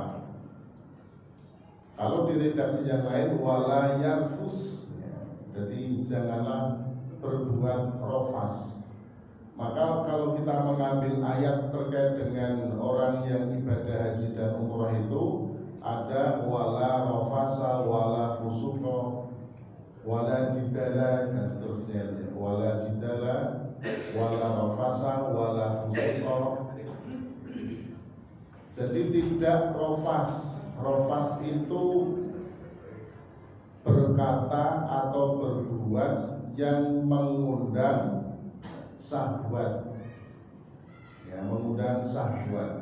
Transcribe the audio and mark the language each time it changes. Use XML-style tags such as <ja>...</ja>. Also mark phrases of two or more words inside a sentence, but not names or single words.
<id>Kalau di redaksi yang lain</id> <ar>ولا يرفث,</ar> <id>jadi janganlah berbuat rofas. Maka kalau kita mengambil ayat terkait dengan orang yang ibadah haji dan umrah itu ada</id> <ar>ولا رفث ولا فسوق ولا جدال</ar> <id>dan seterusnya,</id> <ar>ولا جدال ولا رفث ولا فسوق.</ar> <id>Jadi tidak rofas. Rofas itu berkata atau berbuat yang mengundang syahwat, ya, mengundang syahwat.</id>